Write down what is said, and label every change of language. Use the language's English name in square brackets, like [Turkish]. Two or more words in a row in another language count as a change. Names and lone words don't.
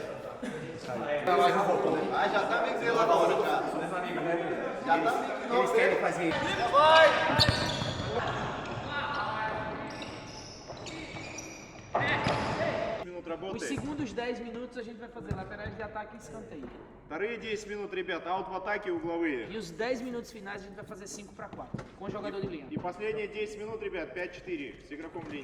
[Portuguese] Já tá meio que lá na hora, já. Já tá meio que Eles querem fazer isso. Os segundos 10 minutos a gente vai fazer laterais de ataque e escanteio. [Russian] Вторые 10 минут, ребят, аут в атаке угловые. [Portuguese] E os 10 minutos finais a gente vai fazer 5-4, com o jogador de linha. [Russian] И последние 10 минут, ребят, 5-4 с игроком линии.